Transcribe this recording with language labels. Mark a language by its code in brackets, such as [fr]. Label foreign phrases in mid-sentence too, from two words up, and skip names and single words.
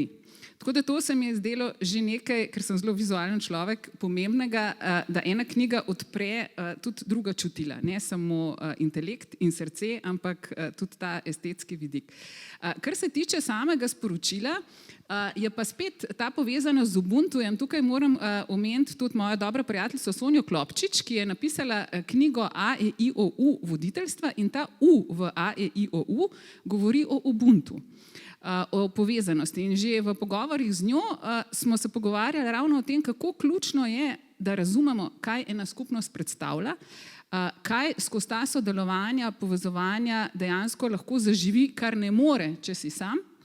[sl] Tako da to se mi je zdelo že nekaj, ker sem zelo vizualen človek, pomembnega, da ena knjiga odpre tudi druga čutila, ne samo intelekt in srce, ampak tudi ta estetski vidik. Kar se tiče samega sporočila, je pa spet ta povezanost z Ubuntujem. Tukaj moram omeniti tudi mojo dobro prijateljico Sonjo Klopčič, ki je napisala knjigo A-E-I-O-U voditeljstva in ta U v A-E-I-O-U govori o Ubuntu, o povezanosti. In že v pogovorih z njo smo se pogovarjali ravno o tem, kako ključno je, da razumemo, kaj ena skupnost predstavlja, kaj skozi ta sodelovanja, povezovanja dejansko lahko zaživi, kar ne more, če si sam.